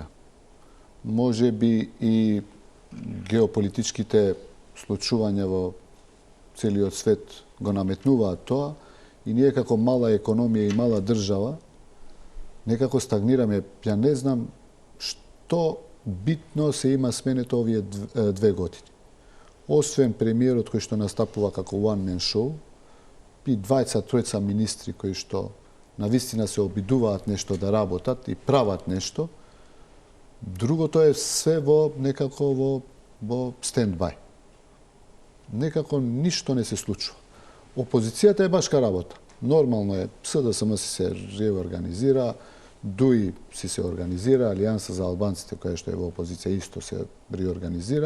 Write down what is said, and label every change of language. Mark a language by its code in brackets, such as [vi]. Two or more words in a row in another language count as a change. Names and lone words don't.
[mk] Може би и геополитичките случувања во целиот свет го наметнуваат тоа и ние како мала економија и мала држава некако стагнираме. Ја не знам што битно се има сменето овие 2 години. Освен премиерот кој што настапува како [en] one man show, [mk] и 2-3 министри кои што навистина се обидуваат нешто да работат и прават нешто, другото е се во некако во стендбај. Некако ништо не се случува. Опозицијата е башка работа. Нормално е, СДСМ се реорганизира, ДУИ се организира, Алијанса за албанците која што е во опозиција исто се реорганизира.